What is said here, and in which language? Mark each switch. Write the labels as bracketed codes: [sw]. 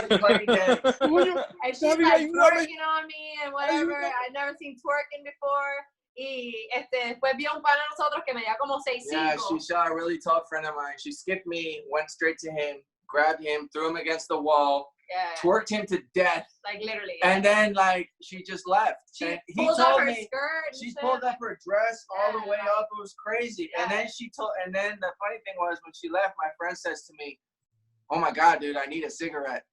[en] And she's like twerking on me and whatever. I've never seen twerking before. [es] Y después vio un pana de nosotros que medía como 6'5". [en] Yeah, she saw a really tall friend of mine. She skipped me, went straight to him, grabbed him, threw him against the wall, twerked him to death. Like literally. And then like she just left. She pulled up her skirt. She pulled up her dress all the way up. It was crazy. Yeah. And then the funny thing was when she left, my friend says to me, oh my God, dude, I need a cigarette.